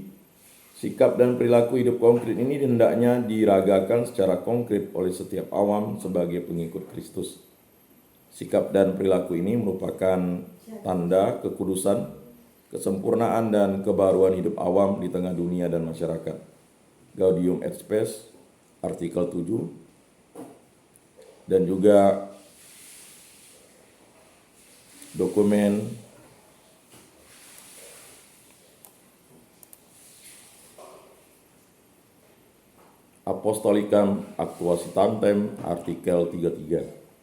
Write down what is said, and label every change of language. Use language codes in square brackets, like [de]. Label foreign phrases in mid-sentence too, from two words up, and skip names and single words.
[id] Sikap dan perilaku hidup konkret ini hendaknya diragakan secara konkret oleh setiap awam sebagai pengikut Kristus. Sikap dan perilaku ini merupakan tanda kekudusan, kesempurnaan, dan kebaruan hidup awam di tengah dunia dan masyarakat. Gaudium et Spes, artikel 7, dan juga dokumen Apostolicam Actuositatem, artikel 33.